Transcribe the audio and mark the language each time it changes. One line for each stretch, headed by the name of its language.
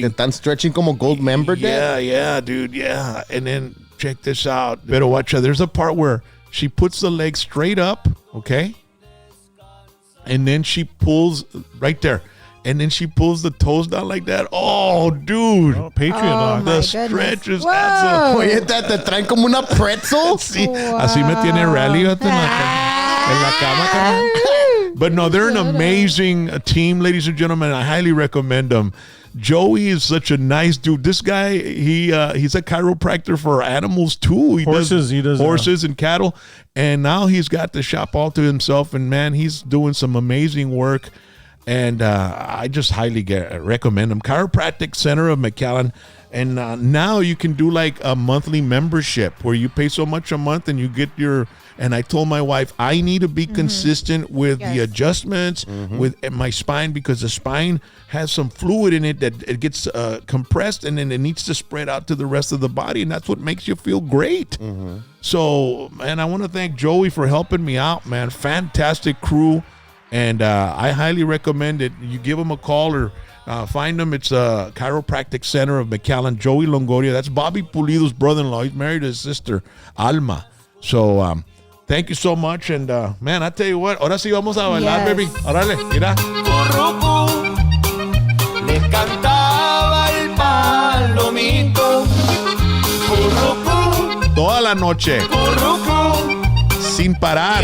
Spanish: Te están stretching como gold member, Dad?
English: Yeah, dude, yeah. And then check this out. Pero watch out. There's a part where she puts the leg straight up, okay? And then she pulls right there. And then she pulls the toes down like that. Oh, dude. Oh, Patriot dog. The my stretch is Whoa.
Spanish: Oye, te traen como una pretzel. Sí, así me tiene rally en la cama, carnal.
English: But no, they're an amazing team, ladies and gentlemen. I highly recommend them. Joey is such a nice dude. This guy, he's a chiropractor for animals too. He does horses and cattle. And now he's got the shop all to himself. And man, he's doing some amazing work. And I just highly recommend them. Chiropractic Center of McAllen. And now you can do like a monthly membership where you pay so much a month and you get your. And I told my wife, I need to be consistent with the adjustments with my spine, because the spine has some fluid in it that it gets compressed, and then it needs to spread out to the rest of the body. And that's what makes you feel great. So, man, I want to thank Joey for helping me out, man. Fantastic crew. And I highly recommend it. You give them a call or find them. It's a Chiropractic Center of McAllen. Joey Longoria. That's Bobby Pulido's brother-in-law. He's married to his sister, Alma. So thank you so much. And, man, I tell you what.
Spanish: Ahora sí vamos a bailar, baby. Órale, mira. Currucú, le cantaba el palomito. Currucú, Toda la noche, currucú, sin parar.